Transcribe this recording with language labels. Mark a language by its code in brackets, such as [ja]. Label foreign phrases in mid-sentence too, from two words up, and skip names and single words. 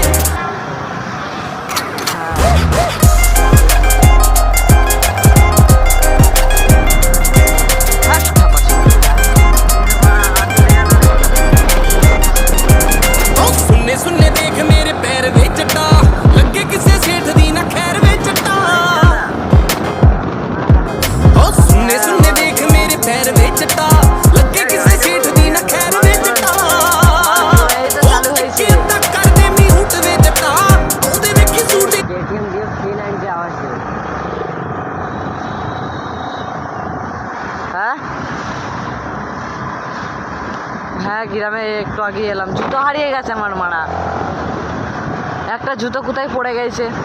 [pa] ਸੁਣਨੇ ਦੇਖ ਮੇਰੇ ਪੈਰ ਵੇ ਜੱਟਾ ਲੱਗੇ ਕਿਸੇ ਸੇਠ ਦੀ ਨਾ ਖੈਰ ਵੇ ਜੱਟਾ ਉਹ ਸੁਣਨੇ ਦੇਖ ਮੇਰੇ ਪੈਰ ਵੇ ਜੱਟਾ ਲੱਗੇ ਕਿਸੇ ਸੇਠ ਦੀ ਨਾ ਖੈਰ ਵੇ ਜੱਟਾ ਉਹ ਚੱਕੇ ਤੱਕ ਕਰਦੇ ਮੀਹੂਟ ਵੇ ਜੱਟਾ ਉਹਦੇ ਵੇਖੀ ਸੂਟ [bn] KTM Gift 390 আওয়াজ দিল হ্যাঁ হ্যাঁ গ্রামে একটু আগে এলাম জুতো হারিয়ে গেছে আমার মারা একটা জুতো কোথায় পড়ে গেছে